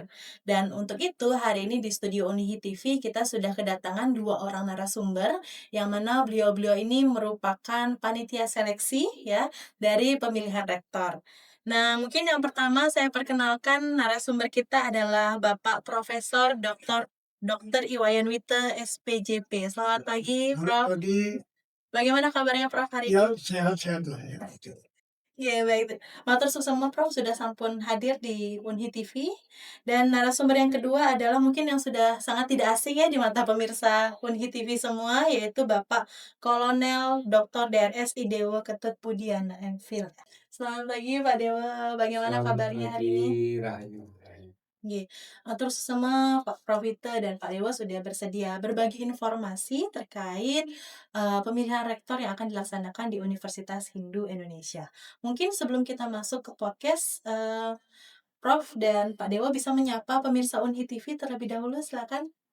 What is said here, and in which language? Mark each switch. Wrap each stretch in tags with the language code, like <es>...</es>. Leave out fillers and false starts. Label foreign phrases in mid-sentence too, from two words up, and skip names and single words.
<id>Dan untuk itu hari ini di studio Unhi TV kita sudah kedatangan 2 orang narasumber, yang mana beliau-beliau ini merupakan panitia seleksi ya dari pemilihan rektor. Nah, mungkin yang pertama saya perkenalkan narasumber kita adalah Bapak Profesor Dr. Iwayan Wite, SPJP. Selamat pagi, Prof. Pagi, Bagaimana kabarnya, Prof, hari ya ini? sehat-sehat lah ya. Iya, baik.</id> <ban>Matur suksema,</ban> <id>Prof, sudah sampun hadir di Unhi TV. Dan narasumber yang kedua adalah mungkin yang sudah sangat tidak asing ya di mata pemirsa Unhi TV semua, yaitu Bapak Kolonel Dr. DRS Idewo Ketut Pudiana MPhil. Selamat pagi, Pak Dewa. Bagaimana Selamat kabarnya hari ini? pagi, Rahayu. Nggih, terus sama Pak Prof Wite dan Pak Dewa sudah bersedia berbagi informasi terkait pemilihan rektor yang akan dilaksanakan di Universitas Hindu Indonesia. Mungkin sebelum kita masuk ke podcast, Prof dan Pak Dewa bisa menyapa pemirsa Unhi TV terlebih dahulu, silakan.</id>